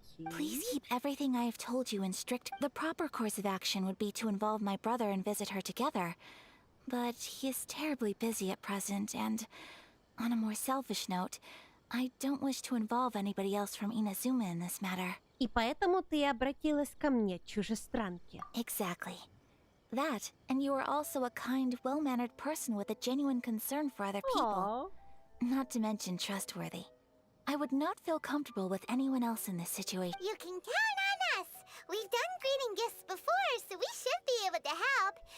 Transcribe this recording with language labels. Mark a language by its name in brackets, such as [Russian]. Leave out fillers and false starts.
[English] Please keep everything I have told you in strict... The proper course of action would be to involve my brother and visit her together. But he is terribly busy at present, and on a more selfish note, I don't wish to involve anybody else from Inazuma in this matter. [Russian] И поэтому ты обратилась ко мне, чужестранке. [English] Exactly. That, and you are also a kind, well-mannered person with a genuine concern for other people. Not to mention trustworthy. I would not feel comfortable with anyone else in this situation. You can count on us! We've done greeting gifts before, so we should be able to help.